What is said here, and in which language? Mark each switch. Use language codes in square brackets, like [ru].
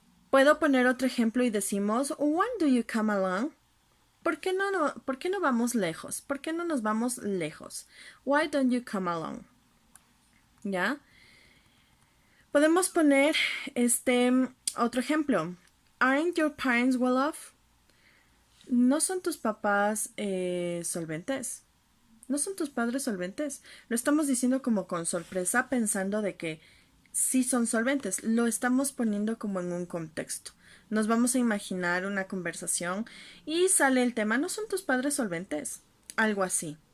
[es] Puedo poner otro ejemplo y decimos, [en] when do you come along? [es] ¿Por qué no vamos lejos? ¿Por qué no nos vamos lejos? [en] Why don't you come along? [es] ¿Ya? Podemos poner otro ejemplo. [en] Aren't your parents well off? [es] ¿No son tus papás solventes? ¿No son tus padres solventes? Lo estamos diciendo como con sorpresa, pensando de que sí son solventes. Lo estamos poniendo como en un contexto. Nos vamos a imaginar una conversación y sale el tema, ¿no son tus padres solventes? Algo así.